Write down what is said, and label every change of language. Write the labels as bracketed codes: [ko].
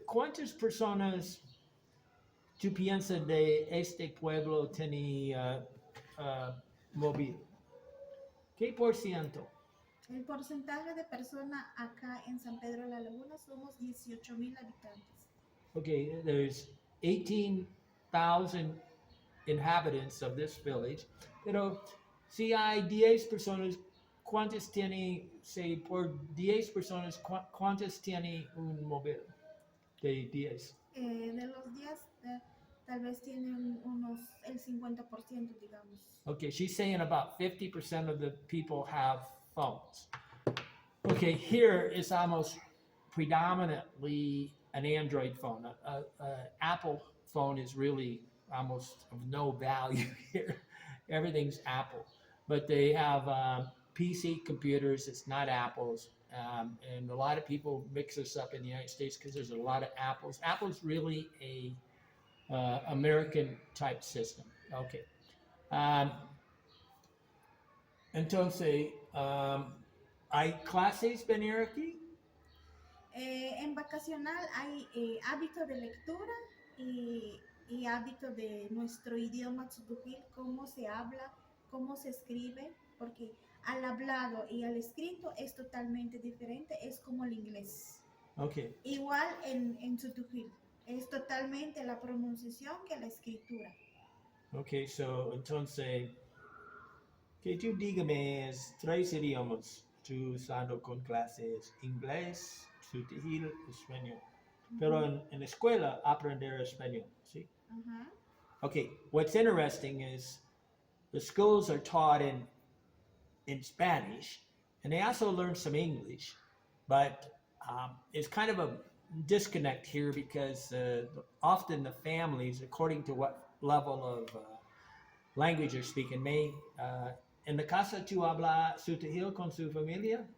[es] ¿Cuántas personas tú piensas de este pueblo tiene móvil? ¿Qué por ciento? El porcentaje de personas acá en San Pedro de la Laguna somos 18,000 habitantes. [en] Okay, there's 18,000 inhabitants of this village. [es] Pero si hay 10 personas, ¿cuántas tiene, say, por 10 personas, cuántas tiene un móvil de 10? De los 10, tal vez tienen unos el 50%, digamos. [en] Okay, she's saying about 50% of the people have phones. Okay, here is almost predominantly an Android phone. Apple phone is really almost of no value here. Everything's Apple. But they have PC computers, it's not Apple's. And a lot of people mix this up in the United States because there's a lot of Apples. Apple's really a American type system. Okay. [es] Entonces, ¿hay clases venir aquí? En vacacional hay hábito de lectura y hábito de nuestro idioma tzutujil, cómo se habla, cómo se escribe, porque al hablado y al escrito es totalmente diferente, es como el inglés. Okay. Igual en tzutujil, es totalmente la pronunciación que la escritura. Okay, so entonces, que tú dígame es 3 idiomas tú usando con clases: inglés, tzutujil, español. Pero en la escuela aprender español, ¿sí? [en] Okay, what's interesting is the schools are taught in Spanish, and they also learn some English, but it's kind of a disconnect here because often the families, according to what level of language you're speaking, may, [es] en la casa tú hablas tzutujil con su familia?